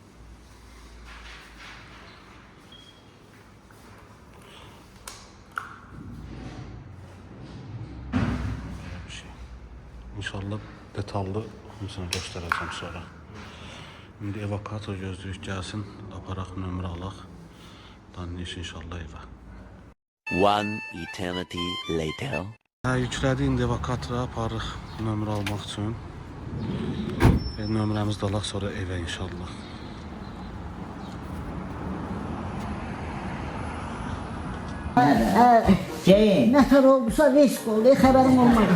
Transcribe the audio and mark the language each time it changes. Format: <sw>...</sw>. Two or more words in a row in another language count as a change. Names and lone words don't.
<az>Böyle bir şey. İnşallah detallı hamısını göstərəcəm sonra. İndi evakuator gözləyik gəlsin, aparaq nömrə alaq. Danış inşallah evə.</az> <en>One eternity later.</en> <az>Yüklədik, indi evakuatora aparıq nömrə almaq üçün. Nömrəmizi də alaq sonra evə inşallah. Nətər oldusa risk oldu, xəbərim olmadı.</az>